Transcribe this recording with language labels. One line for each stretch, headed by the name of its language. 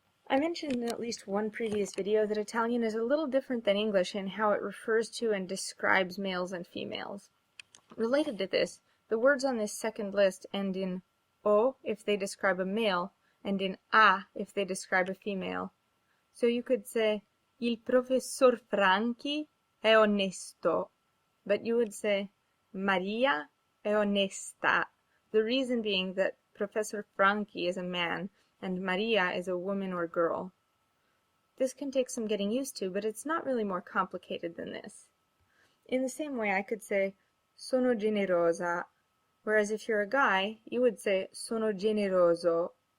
English: I mentioned in at least one previous video that Italian is a little different than English in how it refers to and describes males and females. Related to this, the words on this second list end in o if they describe a male, and in a if they describe a female. So you could say,
Italian: il professor Franchi è onesto,
English: but you would say,
Italian: Maria è onesta.
English: The reason being that Professor Franchi is a man, and Maria is a woman or girl. This can take some getting used to, but it's not really more complicated than this. In the same way, I could say,
Italian: sono generosa,
English: whereas if you're a guy, you would say,
Italian: sono generoso.